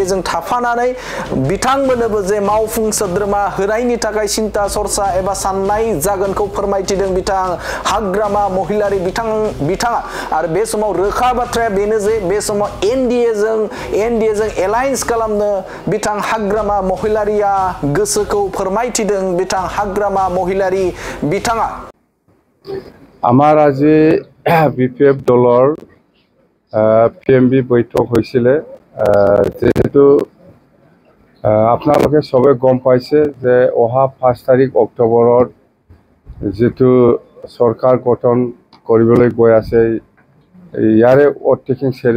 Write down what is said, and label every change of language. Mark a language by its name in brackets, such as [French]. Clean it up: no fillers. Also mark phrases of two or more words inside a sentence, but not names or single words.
[Bodo] जों थाफानानै बिथांमोननोबो जे मावफुं सोद्रोमा होनायनि थाखाय सिन्ता सरसा एबा साननाय जागोनखौ फोरमायथिदों बिथां हाग्रामा महिलारि बिथाङा आरो बे समाव रोखा बाथ्राया बेनो जे बे समाव एनडीए जों एलायन्स खालामनो बिथां हाग्रामा महिलारिया गोसोखौ फोरमायथिदों बिथां हाग्रामा महिलारि बिथाङा [Assamese] আমাৰ আজি বিপিএফ দলৰ পিএমবি বৈঠক হৈছিল যেহেতু আপোনালোকে সবে গম পাইছে যে অহা 5 তাৰিখ অক্টোবৰত যেটো সরকার গঠন কৰিবলৈ গৈ আছে ইয়াৰে অটেকিং